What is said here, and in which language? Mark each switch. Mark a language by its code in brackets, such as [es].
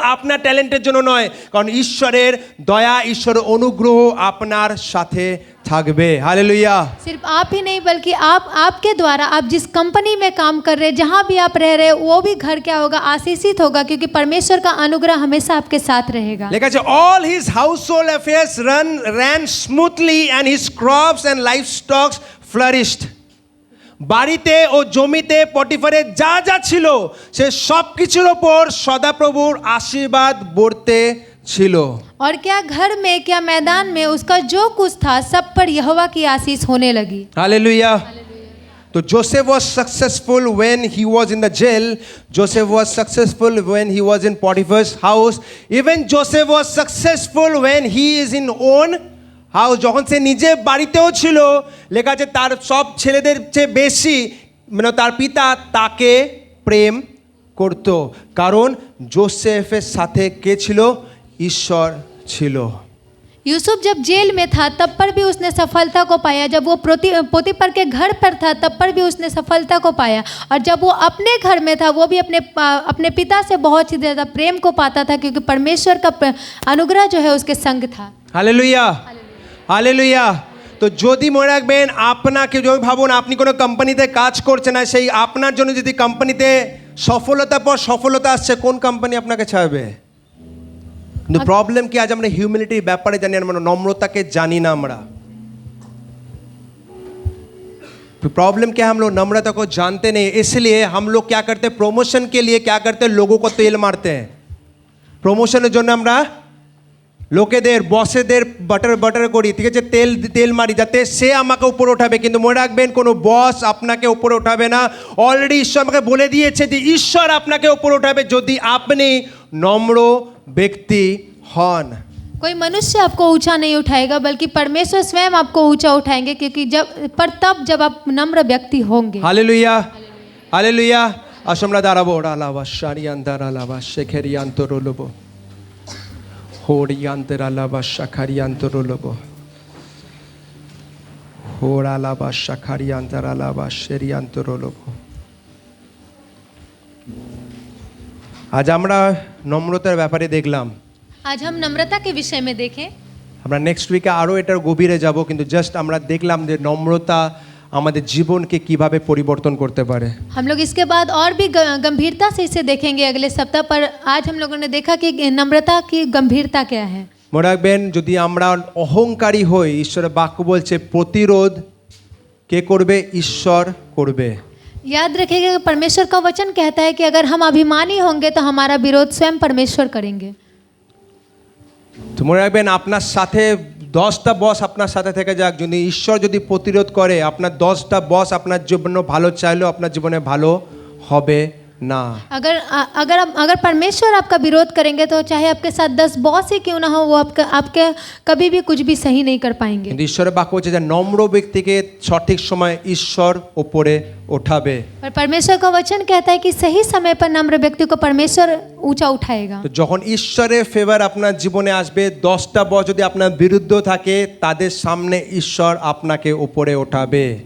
[bn] আপনার ট্যালেন্টের জন্য নয়, কারণ ঈশ্বরের দয়া, ঈশ্বরের অনুগ্রহ আপনার সাথে থাকবে। [hi] हालेलुया। सिर्फ आप ही नहीं बल्कि आपके द्वारा आप जिस कंपनी में काम कर रहे हैं, जहाँ भी आप रह रहे हैं, वो भी घर क्या होगा? आशीषित होगा, क्योंकि परमेश्वर का अनुग्रह हमेशा आपके साथ रहेगा। [bn] লেখা আছে [en] all his household affairs ran smoothly and his crops and livestock flourished। [bn] বাড়িতে ও জমিতে পটিফারের যা যা ছিল সে সব কিছুর ওপর সদাপ্রভুর আশীর্বাদ বর্তে ছিল। [hi] और क्या घर में क्या मैदान में उसका जो कुछ था सब पर यहोवा की आशीष होने लगी। हालेलुया। तो [en] Joseph was successful when he was in the jail. Joseph was successful when he was in Potiphar's house. Even Joseph was successful when he is in own house. [bn] যখন সে নিজে বাড়িতেও ছিল, লেখা আছে তার সব ছেলেদের চেয়ে বেশি মানে তার পিতা তাকে প্রেম করত, কারণ জোসেফের সাথে কে ছিল? ঈশ্বর ছিল। [hi] यूसुफ जब जेल में था तब पर भी उसने सफलता को पाया। जब वो पोतीफर के घर पर था तब पर भी उसने सफलता को पाया। और जब वो अपने घर में था, वो भी अपने पिता से बहुत ही ज़्यादा प्रेम को पाता था, क्योंकि परमेश्वर का अनुग्रह जो है उसके संग था। Hallelujah, hallelujah. [bn] তো যদি মনে রাখবেন, আপনাকে যদি ভাবুন আপনি কোনো কোম্পানিতে কাজ করছেন না, সেই আপনার জন্য যদি কোম্পানিতে সফলতার পর সফলতা আসছে, কোন কোম্পানি আপনাকে ছাড়বে? কিন্তু প্রবলেম কি, আজ আমরা হিউমিলিটির ব্যাপারে জানি না, আমরা নম্রতাকে জানি না। আমরা [hi] प्रॉब्लम क्या है, हम लोग नम्रता को जानते नहीं, इसलिए हम लोग क्या करते हैं? प्रमोशन के लिए क्या करते हैं? लोगों को तेल मारते हैं। [bn] প্রমোশনের জন্য আমরা লোকেদের বসেদের বাটার করি, ঠিক আছে, তেল মারি যাতে সে আমাকে উপরে ওঠাবে। কিন্তু মনে রাখবেন, কোনো বস আপনাকে উপরে ওঠাবে না। অলরেডি ঈশ্বর আমাকে বলে দিয়েছে যে ঈশ্বর আপনাকে উপরে ওঠাবে যদি আপনি নম্র ব্যক্তি হন। [hi] कोई मनुष्य आपको ऊंचा नहीं उठाएगा, बल्कि परमेश्वर स्वयं आपको ऊंचा उठाएंगे, क्योंकि जब आप नम्र व्यक्ति होंगे। Hallelujah, hallelujah. [bn] আসো আমরা দাঁড়াবো। রালাবা শারিয়ান্দার আলাবা শেখেরিয়ান্তরলবো হোরিয়ান্তের আলাবা শাখারিয়ান্তরলবো হোরালাবা শাখারিয়ান্তার আলাবা শেরিয়ান্তরলবো। আজ আমরা নম্রতার ব্যাপারে দেখলাম। [hi] आज हम नम्रता के विषय में देखें। [bn] আমরা নেক্সট উইকে আরও এটার গভীরে যাব, কিন্তু জাস্ট আমরা দেখলাম যে নম্রতা আমাদের জীবনকে কিভাবে পরিবর্তন করতে পারে। [hi] हम लोग इसके बाद और भी गंभीरता से इसे देखेंगे अगले सप्ताह पर। आज हम लोगों ने देखा कि नम्रता की गंभीरता क्या है। [bn] মনে রাখবেন, যদি আমরা অহংকারী হই, ঈশ্বরের বাক্য বলছে প্রতিরোধ কে করবে? ঈশ্বর করবে। [hi] याद रखिएगा, परमेश्वर का वचन कहता है कि अगर हम अभिमानी होंगे तो हमारा विरोध स्वयं परमेश्वर करेंगे। [bn] তো মনে রাখবেন, আপনার সাথে 10টা বস আপনার সাথে থেকে যাক, যদি ঈশ্বর যদি প্রতিরোধ করে, আপনার 10টা বস আপনার জন্য ভালো চাইলেও আপনার জীবনে ভালো হবে না। [hi] अगर परमेश्वर आपका विरोध करेंगे तो चाहे आपके साथ 10 बॉस ही क्यों ना हो, वो आपके कभी भी कुछ भी सही नहीं कर पाएंगे। [bn] কিন্তু ঈশ্বরের বাক্য বলছে যে নম্র ব্যক্তিকে সঠিক সময় ঈশ্বর উপরে ওঠাবে। [hi] पर परमेश्वर का वचन कहता है कि सही समय पर नम्र व्यक्ति को परमेश्वर ऊंचा उठाएगा। [bn] তো যখন ঈশ্বরের ফেভার আপনার জীবনে আসবে, 10টা বস যদি আপনার বিরুদ্ধে থাকে, তাদের সামনে ঈশ্বর আপনাকে উপরে ওঠাবে।